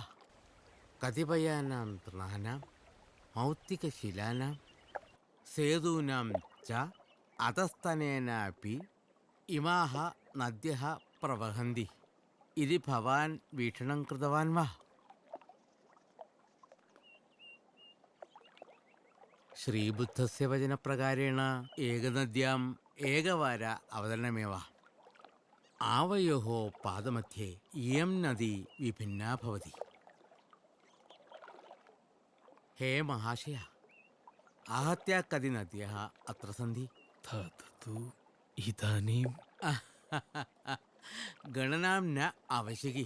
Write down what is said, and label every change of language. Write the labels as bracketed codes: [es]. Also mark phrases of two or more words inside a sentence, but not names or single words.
[sa] കതിപയാനാം തൃണാനാം മൗക്തികശിലാനാം സേതൂനാം ച അധസ്തനേനാപി ഇമാഹ നദ്യഃ പ്രവഹന്തി ഇതി ഭവാൻ വീക്ഷണം കൃതവാൻ വാ? ശ്രീബുദ്ധസ്യ വചനപ്രകാരേണ ഏകനദ്യാം ഏകവാര അവതരണമേവ. आवयोः पादमध्ये इयं नदी विभिन्ना भवति. हे महाशय, आहत्य कति नद्यः अत्र सन्ति? तत्तु इदानीं गणनां न आवश्यकी.